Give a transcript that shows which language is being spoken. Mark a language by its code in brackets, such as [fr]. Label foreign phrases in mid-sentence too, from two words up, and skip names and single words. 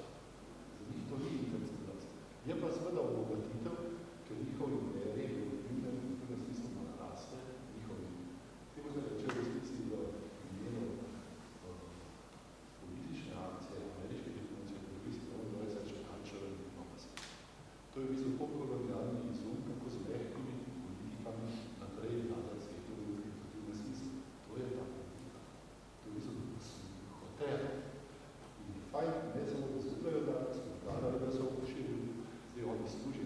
[sl] Za njih to ni internacionalizacija. Je pa seveda obogatitev, ker njihovi imperiji v tem smislu naraste, njihovi. Temu se reče v resnici v imenu politične akcije, ameriške diplomacije, to je [en] cultural diplomacy. [sl] To je v bistvu postkolonialni izum, kako z mehkimi politikami naprej vladati svetu v institutivnem smislu. To je ta politika. To je v bistvu hotel. In je fajn, ne samo da zgubljajo danes, da so poširili, zdaj oni služijo.